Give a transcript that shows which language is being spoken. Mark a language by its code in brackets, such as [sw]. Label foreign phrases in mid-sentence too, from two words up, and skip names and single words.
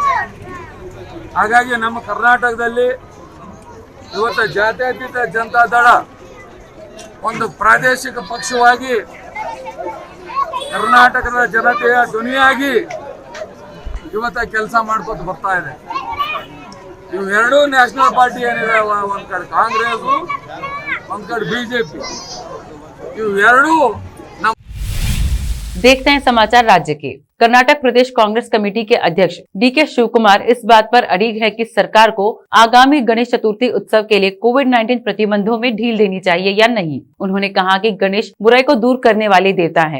[kn] ಹಾಗಾಗಿ ನಮ್ಮ ಕರ್ನಾಟಕದಲ್ಲಿ ಇವತ್ತು ಜಾತ್ಯತೀತ ಜನತಾ ದಳ ಒಂದು ಪ್ರಾದೇಶಿಕ ಪಕ್ಷವಾಗಿ ಕರ್ನಾಟಕದ ಜನತೆಯ ಧ್ವನಿಯಾಗಿ ಇವತ್ತು ಕೆಲಸ ಮಾಡ್ಕೊತ ಬರ್ತಾ ಇದೆ. ಇವೆರಡೂ [en] national party [kn] ಏನಿದೆ, ಒಂದು ಕಡೆ ಕಾಂಗ್ರೆಸ್, ಒಂದು ಕಡೆ ಬಿಜೆಪಿ, ಇವೆರಡೂ [hi] देखते हैं समाचार राज्य के। कर्नाटक प्रदेश कांग्रेस कमेटी के अध्यक्ष डीके शिवकुमार इस बात पर अड़िग है कि सरकार को आगामी गणेश चतुर्थी उत्सव के लिए कोविड-19 प्रतिबंधों में ढील देनी चाहिए या नहीं। उन्होंने कहा कि गणेश बुराई को दूर करने वाले देवता हैं।